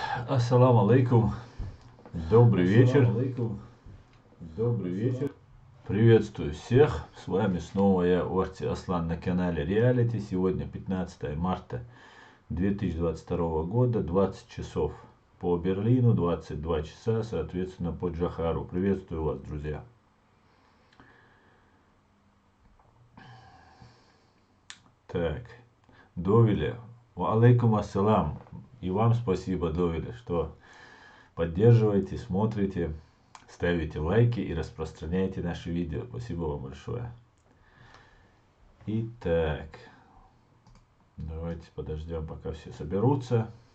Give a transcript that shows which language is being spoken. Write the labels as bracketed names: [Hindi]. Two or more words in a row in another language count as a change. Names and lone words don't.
[Arabic] السلام عليكم. [Russian] Добрый вечер. Добрый вечер. Приветствую всех. С вами снова я, Орти Аслан, на канале Реалити. Сегодня 15 марта 2022 года, 20 часов по Берлину, 22 часа, соответственно, по Джохару. Приветствую вас, друзья. Так, Довели. [Arabic] عليكم السلام. [Russian] И вам спасибо, Довели, что поддерживаете, смотрите, ставите лайки и распространяйте наши видео. Спасибо вам большое. Итак, давайте подождем, пока все соберутся.